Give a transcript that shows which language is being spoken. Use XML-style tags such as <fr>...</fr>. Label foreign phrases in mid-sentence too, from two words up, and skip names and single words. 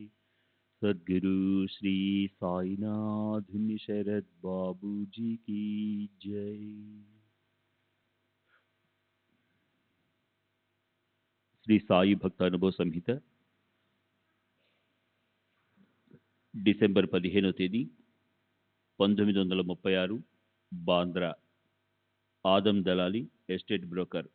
<hi>सद्गुरु श्री साईनाथ शरद बाबू जी की जय।</hi> <te>శ్రీ సాయి భక్త అనుభవ సంహిత డిసెంబర్ 15వ తేదీ 1936 బాంద్రా. ఆదం దలాలి ఎస్టేట్ బ్రోకర్.</te>